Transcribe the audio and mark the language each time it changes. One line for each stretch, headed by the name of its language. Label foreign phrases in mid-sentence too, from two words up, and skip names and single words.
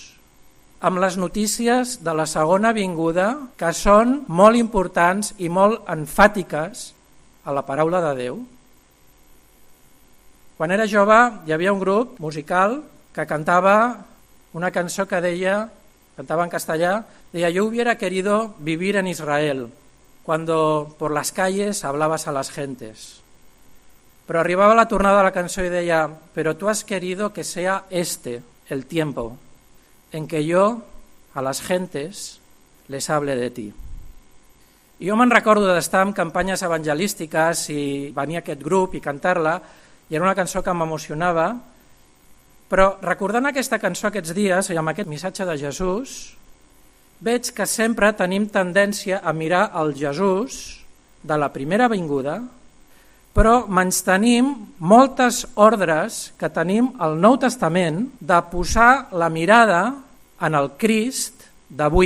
Catalan: Amb les notícies de la segona vinguda, que són molt importants i molt enfàtiques a la paraula de Déu? Quan era jove hi havia un grup musical que cantava una cançó que deia, cantava en castellà, deia:
Spanish: yo hubiera querido vivir en Israel, cuando por las calles hablabas a las gentes.
Catalan: Però arribava la tornada de la cançó i deia:
Spanish: pero tú has querido que sea este el tiempo en que yo a las gentes les hable de ti.
Catalan: I jo me'n recordo d'estar en campanyes evangelístiques i venir aquest grup i cantar-la, i era una cançó que m'emocionava, però recordant aquesta cançó aquests dies i amb aquest missatge de Jesús, veig que sempre tenim tendència a mirar el Jesús de la primera vinguda, però menystenim moltes ordres que tenim al Nou Testament de posar la mirada en el Crist d'avui.